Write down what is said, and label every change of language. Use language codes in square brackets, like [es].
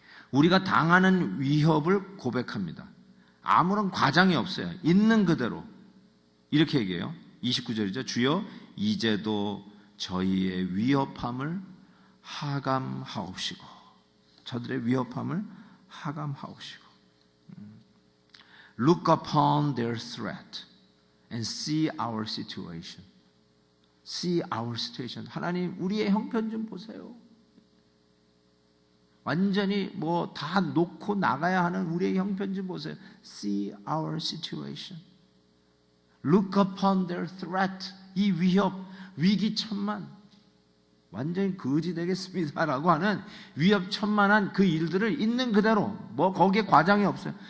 [ko] 우리가 당하는 위협을 고백합니다. 아무런 과장이 없어요. 있는 그대로 이렇게 얘기해요. 29절이죠. 주여 이제도 저희의 위협함을 하감하옵시고, 저들의 위협함을 하감하옵시고. [en] Look upon their threat and see our situation. See our situation. [ko] 하나님 우리의 형편 좀 보세요. 완전히 뭐 다 놓고 나가야 하는 우리의 형편 좀 보세요. [en] See our situation. Look upon their threat. [ko] 이 위협, 위기천만, 완전히 거지 되겠습니다라고 하는 위협천만한 그 일들을 있는 그대로, 뭐 거기에 과장이 없어요.